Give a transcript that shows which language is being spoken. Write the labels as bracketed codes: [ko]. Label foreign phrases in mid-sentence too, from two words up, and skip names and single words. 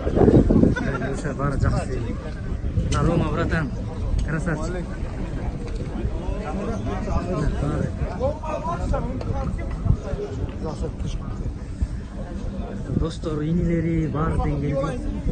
[ky] Ошо баары жакшы. [ru] На Рома братан. Красавчик. [ky] Достор, инилери баары тең келди.